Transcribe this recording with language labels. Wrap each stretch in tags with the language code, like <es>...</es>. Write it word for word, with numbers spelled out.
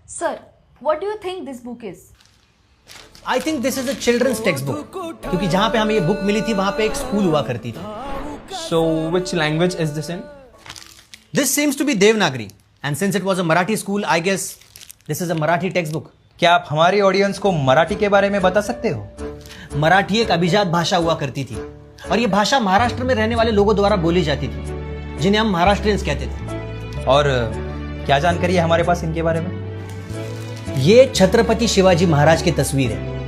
<en>Sir, what do you think this book is? I think this is a children's text book,</en> <hi>क्योंकि जहाँ पे हमें ये book मिली थी वहाँ पे एक स्कूल हुआ करती थी.</hi> <en>So which language is this in? This seems to be Devanagari, and since it was a Marathi school, I guess this is a Marathi textbook.</en> <hi>क्या आप हमारी ऑडियंस को मराठी के बारे में बता सकते हो? मराठी एक अभिजात भाषा हुआ करती थी और ये भाषा महाराष्ट्र में रहने वाले लोगों द्वारा बोली जाती थी, जिन्हें हम महाराष्ट्रियंस कहते थे. और क्या जानकारी है हमारे पास इनके बारे में? ये छत्रपति शिवाजी महाराज की तस्वीर है.</hi>